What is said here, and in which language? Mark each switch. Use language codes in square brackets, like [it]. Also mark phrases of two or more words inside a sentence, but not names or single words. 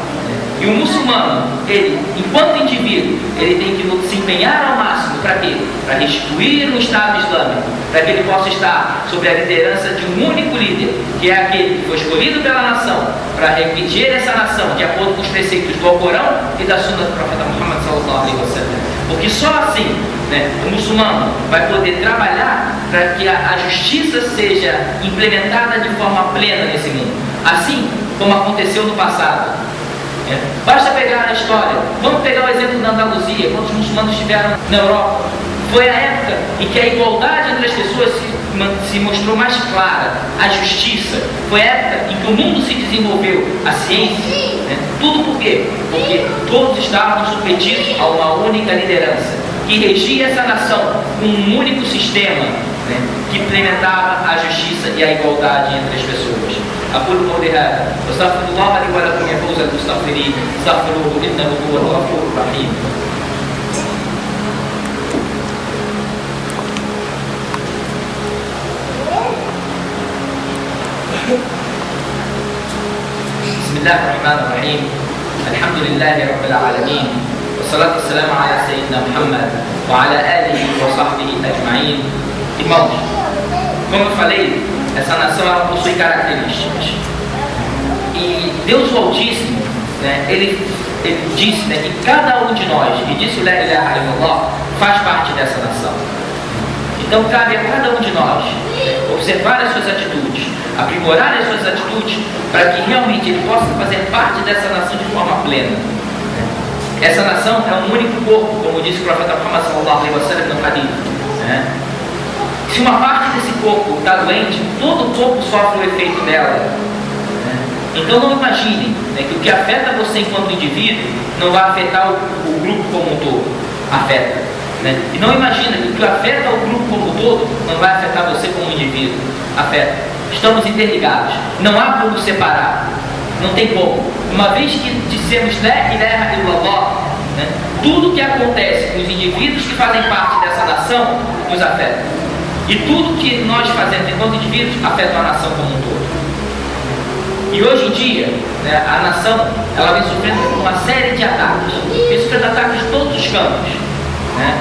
[pt] E o muçulmano, ele, enquanto indivíduo, ele tem que se empenhar ao máximo para quê? Para restituir o Estado Islâmico, para que ele possa estar sob a liderança de um único líder, que é aquele que foi escolhido pela nação, para reger essa nação de acordo com os preceitos do Alcorão e da Sunna do profeta Muhammad [ar] صلى الله عليه وسلم. [pt] Porque só assim, o muçulmano vai poder trabalhar para que a justiça seja implementada de forma plena nesse mundo, assim como aconteceu no passado. Basta pegar a história, vamos pegar o exemplo da Andaluzia, quando os muçulmanos estiveram na Europa. Foi a época em que a igualdade entre as pessoas se mostrou mais clara, a justiça. Foi a época em que o mundo se desenvolveu, a ciência. Tudo por quê? Porque todos estavam submetidos a uma única liderança, que regia essa nação com um único sistema, que implementava a justiça e a igualdade entre as pessoas. [ar] أقول قولي هذا واستغفر الله لي ولكم يا فوز المستغفرين استغفروه إنه هو الغفور الرحيم. بسم الله الرحمن الرحيم الحمد لله رب العالمين والصلاة والسلام على سيدنا محمد وعلى آله وصحبه أجمعين. [pt] Irmãos, como eu falei, essa nação ela possui características. E Deus Altíssimo, ele disse que cada um de nós, e disse [ar] لا إله إلا الله, [pt] faz parte dessa nação. Então cabe a cada um de nós observar as suas atitudes, aprimorar as suas atitudes, para que realmente ele possa fazer parte dessa nação de forma plena. Essa nação é um único corpo, como disse o profeta Muhammad [ar] صلى الله عليه وسلم [pt] no hadith, né? Se uma parte desse corpo está doente, todo o corpo sofre o efeito dela, né? Então não imaginem, né, que o que afeta você enquanto indivíduo não vai afetar o grupo como um todo. Afeta, né? E não imagina que o que afeta o grupo como um todo não vai afetar você como indivíduo. Afeta. Estamos interligados. Não há como separar. Não tem como. Uma vez que dissemos [ar] لا إله إلا الله, [pt] né, tudo que acontece com os indivíduos que fazem parte dessa nação nos afeta. E tudo que nós fazemos enquanto indivíduos afeta a nação como um todo. E hoje em dia, né, a nação ela vem sofrendo uma série de ataques. Vem sofrendo ataques de todos os campos, né?